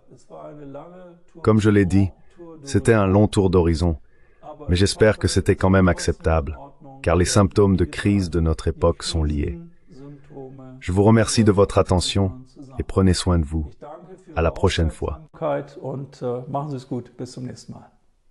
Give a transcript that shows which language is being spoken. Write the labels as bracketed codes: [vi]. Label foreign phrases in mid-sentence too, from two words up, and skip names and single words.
[fr] Comme je l'ai dit, c'était un long tour d'horizon, mais j'espère que c'était quand même acceptable. car les symptômes de crise de notre époque sont liés. Je vous remercie de votre attention et prenez soin de vous. À la prochaine fois. [de] Und machen Sie es gut. Bis zum nächsten Mal.